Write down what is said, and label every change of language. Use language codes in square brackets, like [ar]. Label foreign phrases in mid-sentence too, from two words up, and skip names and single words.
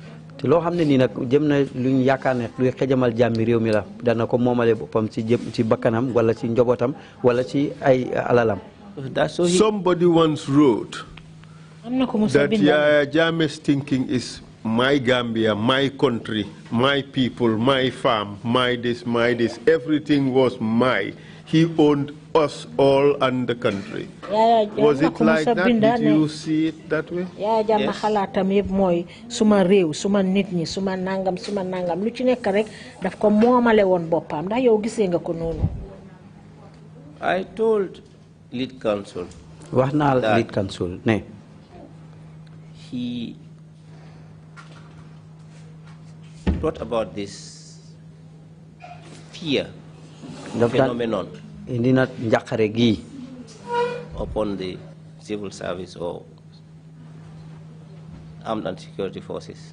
[en] Somebody once wrote that Yaya Jammeh's thinking is my Gambia, my country, my people, my farm, my this, everything was my. He owned us all and the country. Was it like that? Did you see it that way? [wo] Yaya Jammeh xalaatam yeb moy suma rew, suma nit ñi, suma nangam, lu ci nek rek daf ko momale won bopam. Ndax yow gisee nga ko nonu? [en] I told lead counsel. Lead counsel ne. He brought about this fear phenomenon upon the civil service or armed and security forces.